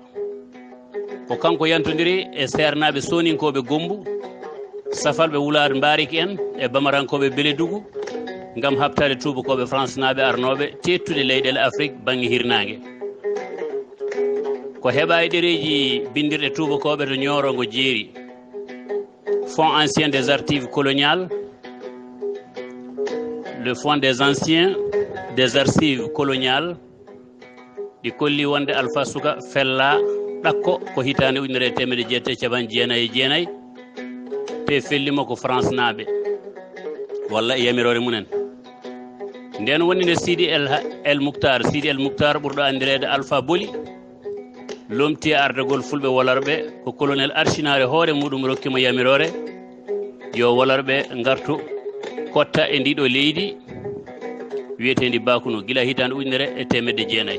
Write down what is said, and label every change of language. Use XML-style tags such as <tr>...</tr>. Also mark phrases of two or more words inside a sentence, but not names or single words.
<ff>Ko kanko yantodiri e sernaɓe soninkoɓe Gombu, safalɓe Wulare Mbariki en e bamarankoɓe Beledougou ngam habtade tubakoɓe France naɓe arnoɓe tettude leyɗele Afrique banggue hirnangue. Ko heɓa e ɗereji bindirɗe tubakoɓe to Ñorongo jeeri.</ff> <fr>Fonds ancien des archives coloniales, le fonds des anciens des archives coloniales</fr> <ff>ɗi kolli wonde Alpha Suka fella ɗakko ko hitande 1999 te fellimo ko France naɓe walla e yamirore munen. Nden woni nde Sidi El Mouktar ɓurɗo andirede Alpha Boli lomti ardagol fulɓe wolarɓe ko colonel Archinare hoore muɗum rokkimo yamirore yo wolarɓe gartu kotta e ndiɗo leydi wiyetendi Bakunu gila hitande 1999.</ff>